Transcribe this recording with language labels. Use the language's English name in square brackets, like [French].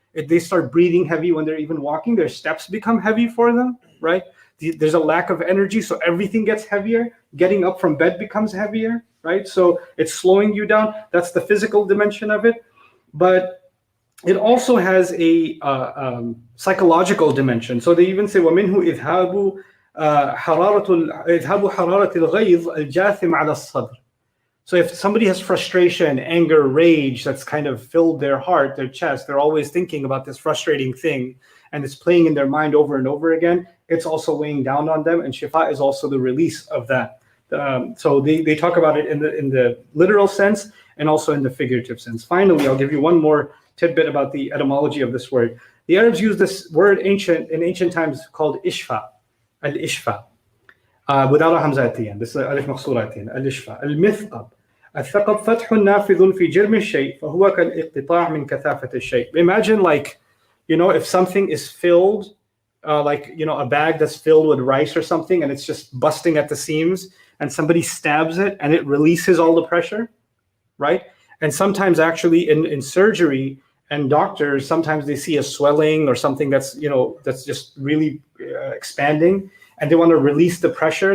[English] If they start breathing heavy when they're even walking, their steps become heavy for them, right? There's a lack of energy, so everything gets heavier. Getting up from bed becomes heavier, right? So it's slowing you down. That's the physical dimension of it. But it also has a psychological dimension. So they even say, [Arabic] وَمِنْهُ إِذْهَابُ حَرَارَةِ الْغَيْظِ الْجَاثِمِ عَلَى الصَّدْرِ. [English] So if somebody has frustration, anger, rage that's kind of filled their heart, their chest, they're always thinking about this frustrating thing, and it's playing in their mind over and over again, it's also weighing down on them, and shifa is also the release of that. So they talk about it in the literal sense and also in the figurative sense. Finally, I'll give you one more tidbit about the etymology of this word. The Arabs use this word in ancient times called ishfa, al-ishfa, without a hamza at the end. This is alif maqsura at the end, al-ishfa, al-mithqab. [Arabic] الثقب فتح نافذ في جرم الشيء فهو كالاقتطاع من كثافة الشيء. [English] Imagine if something is filled, a bag that's filled with rice or something, and it's just busting at the seams, and somebody stabs it and it releases all the pressure. right? And sometimes actually in surgery and doctors, sometimes they see a swelling or something that's, that's just really expanding, and they want to release the pressure.